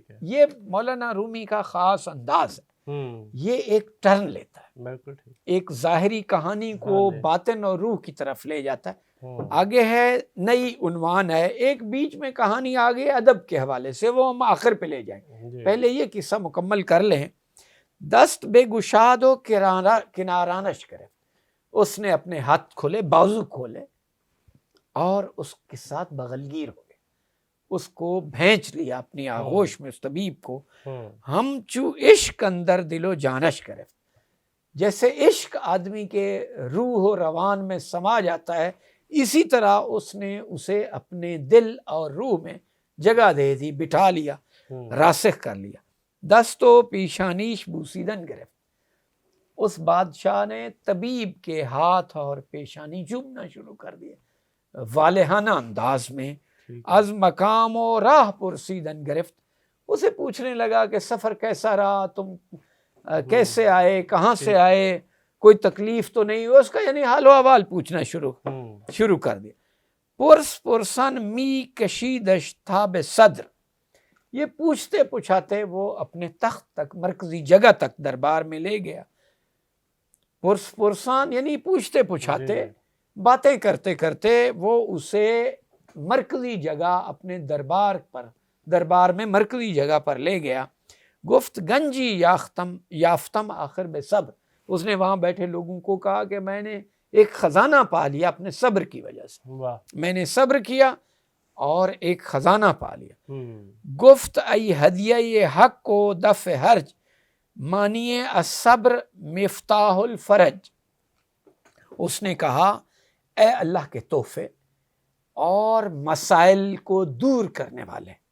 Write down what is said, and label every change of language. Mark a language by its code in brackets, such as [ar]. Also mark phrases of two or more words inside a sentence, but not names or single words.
[ur] یہ مولانا رومی کا خاص انداز ہے، یہ ایک ٹرن لیتا ہے، ایک ظاہری کہانی کو باطن اور روح کی طرف لے جاتا ہے۔ آگے ہے نئی عنوان ہے، ایک بیچ میں کہانی آگے ادب کے حوالے سے، وہ ہم آخر پہ لے جائیں، پہلے یہ قصہ مکمل کر لیں۔ [fa] دست بے گشاد و کنارانش کرے، [ur] اس نے اپنے ہاتھ کھولے، بازو کھولے اور اس کے ساتھ بغلگیر ہو گئے، اس کو بھینچ لیا اپنی آغوش میں اس طبیب کو۔ [fa] ہم چو عشق اندر دل و جانش کرے، [ur] جیسے عشق آدمی کے روح و روان میں سما جاتا ہے، اسی طرح اس نے اسے اپنے دل اور روح میں جگہ دے دی، بٹھا لیا، راسخ کر لیا۔ [fa] دست و پیشانیش بوسیدن گرفت، [ur] اس بادشاہ نے طبیب کے ہاتھ اور پیشانی چومنا شروع کر دیا والہانہ انداز میں۔ [fa] از مقام و راہ پرسیدن گرفت، [ur] اسے پوچھنے لگا کہ سفر کیسا رہا، تم کیسے آئے، کہاں سے آئے، کوئی تکلیف تو نہیں ہوئی، اس کا یعنی حال و احوال پوچھنا شروع کر دیا۔ [fa] پرسن می کشیدش تاب صدر، [ur] یہ پوچھتے پوچھاتے وہ اپنے تخت تک، مرکزی جگہ تک دربار میں لے گیا۔ پرسان یعنی پوچھتے پوچھاتے، باتیں کرتے کرتے وہ اسے مرکزی جگہ اپنے دربار میں مرکزی جگہ پر لے گیا۔ [fa] گفت گنجی یافتم آخر بے صبر، [ur] اس نے وہاں بیٹھے لوگوں کو کہا کہ میں نے ایک خزانہ پا لیا اپنے صبر کی وجہ سے، میں نے صبر کیا اور ایک خزانہ پا لیا۔ [fa] گفت ای ہدیہ حق کو دفع حرج، مانیے [ar] الصبر مفتاح الفرج، [ur] اس نے کہا اے اللہ کے تحفے اور مسائل کو دور کرنے والے،